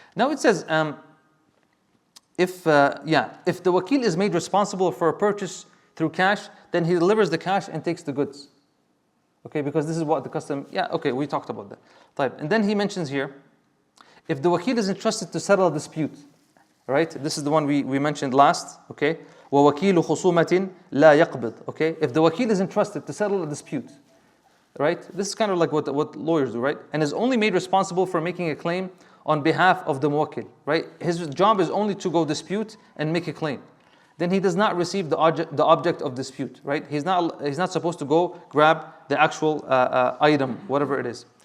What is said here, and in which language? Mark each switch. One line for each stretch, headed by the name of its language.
English: Now it says, if the wakil is made responsible for a purchase through cash, then he delivers the cash and takes the goods. Okay, because this is what the custom, yeah, okay, we talked about that. Right. And then he mentions here, if the wakil is entrusted to settle a dispute, right? This is the one we mentioned last, okay?
Arabic: وَوَكِيلُ خُصُومَةٍ لَا يَقْبِض, okay?
English: If the wakil is entrusted to settle a dispute, right? This is kind of like what lawyers do, right? And is only made responsible for making a claim on behalf of the muwakkil, right? His job is only to go dispute and make a claim. Then he does not receive the object of dispute, right? He's not supposed to go grab the actual item, whatever it is.